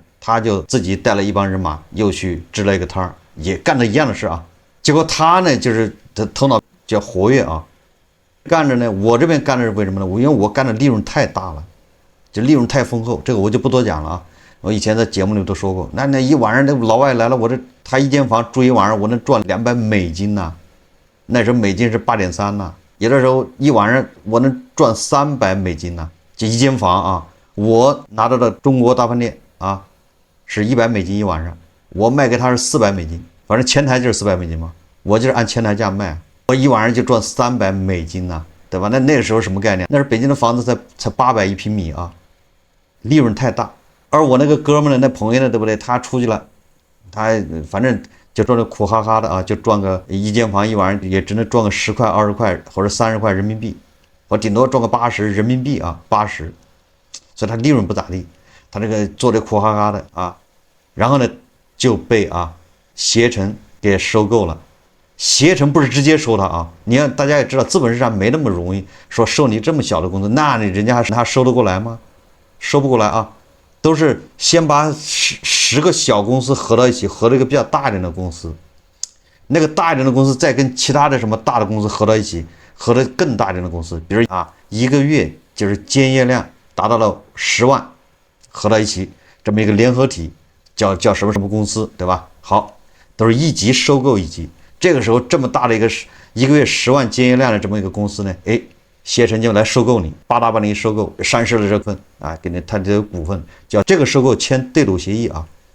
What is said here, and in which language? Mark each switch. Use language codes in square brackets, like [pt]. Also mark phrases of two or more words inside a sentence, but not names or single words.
[zh] 他就自己帶了一幫人馬，又去支了一個攤兒，也幹着一樣的事啊。結果他呢，就是他頭腦比較活躍啊，幹着呢。我這邊幹的是為什麼呢？因為我幹的利潤太大了，就利潤太豐厚，這個我就不多講了啊。我以前在節目里都說過，那一晚上那老外来了，我這他一間房住一晚上，我能賺200美金吶。那時候美金是8.3吶，有的時候一晚上我能賺300美金吶，就一間房啊。我拿到的中國大飯店啊，是100美金一晚上，我賣給他是400美金，反正前台就是400美金嘛，我就是按前台價賣，我一晚上就賺300美金吶，对吧？那个時候什麼概念？那是北京的房子才800一平米啊，利潤太大。而我那個哥們呢，那朋友呢，對不對？他出去了，他反正就賺的苦哈哈的啊，就賺個一間房一晚上也只能賺個10塊、20塊或者30塊人民幣，我頂多賺個80人民幣啊，80，所以他利潤不咋地，他這個做的苦哈哈的啊，然後呢就被攜程給收購了。攜程不是直接收他啊，你看大家也知道，資本市場沒那麼容易說收你這麼小的公司，那你人家還收得過來嗎？收不過來啊。都是先把10個小公司合到一起，合了一個比較大一點的公司，那個大一點的公司再跟其他的什麼大的公司合到一起，合了更大一點的公司，比如一個月就是監業量達到了10萬，合到一起這麼一個聯合體，叫什麼什麼公司，對吧？好，都是一級收購一級，這個時候這麼大的一個月10萬監業量的這麼一個公司呢，哎。攜程就來收購你，八大把你收購，上市了這份啊，給你他的股份，叫這個收購簽對賭協議啊。